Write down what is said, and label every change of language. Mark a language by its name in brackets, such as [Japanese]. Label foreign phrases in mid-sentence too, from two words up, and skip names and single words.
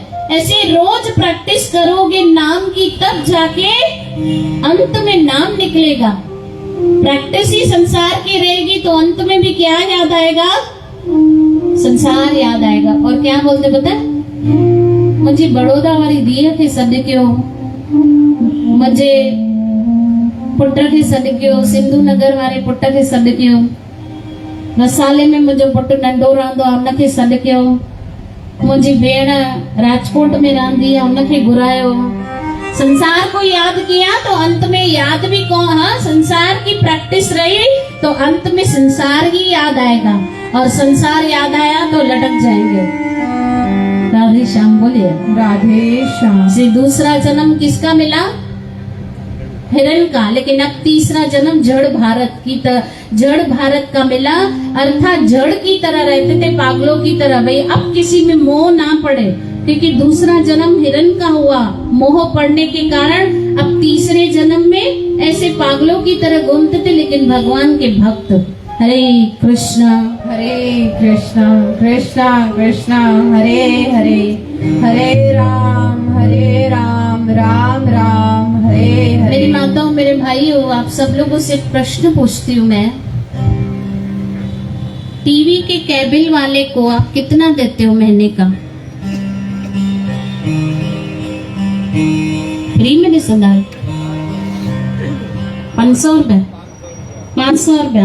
[Hindi] ऐसे रोज प्रैक्टिस करोगे नाम की, तब जाके अंत में नाम निकलेगा। प्रैक्टिस ही संसार की रहेगी तो अंत में भी क्या याद आएगा? संसार याद आएगा। और क्या बोलते पता, [Sindhi] मुझे बड़ौदा वाली दिया थे सदक्यो, मुझे पुट खे सदक्यो, सिंधु नगर वाले पुट खे सदक्यो, मसाले में मुझे पुट नंढो रहंदो आहे उनखे सदक्यो, मुंहिंजी भेण राजकोट में रहंदी आहे उनखे घुरायो। [Hindi] संसार को याद किया तो अंत में याद भी कौन? हाँ, संसार की प्रैक्टिस रही तो अंत में संसार ही याद आएगा, और संसार याद आया तो लटक जाएंगे। राधे श्याम बोलिए। राधे श्याम। से दूसरा जन्म किसका मिला? हिरण का। लेकिन अब तीसरा जन्म जड़ भारत की जड़ भारत का मिला, अर्थात जड़ की तरह रहते थे, पागलों की तरह। भाई अब किसी में मोह ना पड़े, क्योंकि दूसरा जन्म हिरण का हुआ, मोह पड़ने के कारण अब तीसरे जन्म में ऐसे पागलों की तरह घूमते थे, लेकिन भगवान के भक्त। हरे कृष्णा कृष्णा कृष्णा हरे हरे, हरे राम राम राम हरे हरे। मेरी माताओं, मेरे भाइयों, आप सब लोगों से प्रश्न पूछती हूँ मैं, टीवी के केबल वाले को आप कितना देते हो महीने का? फ्री में नहीं सुना? 500 रुपया, 500 रुपया।